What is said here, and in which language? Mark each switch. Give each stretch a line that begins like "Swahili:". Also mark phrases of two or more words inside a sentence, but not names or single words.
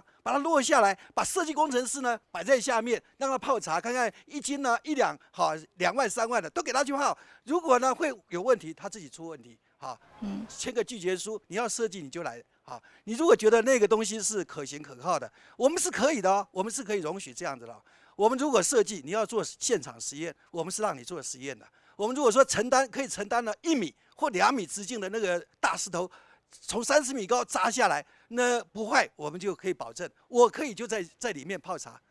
Chinese: 把它落下來，把設計工程師呢擺在下面，讓他泡茶，看看1斤呢1兩好2萬3萬的都給他去泡。如果呢會有問題，他自己出問題，好，簽個拒絕書，你要設計你就來，好，你如果覺得那個東西是可行可靠的，我們是可以的哦，我們是可以容許這樣子的。我们如果设计你要做现场实验，我们是让你做实验的。我们如果说可以承担了1米或2米直径的那个大石头，从30米高砸下来，那不坏，我们就可以保证，我可以就在里面泡茶。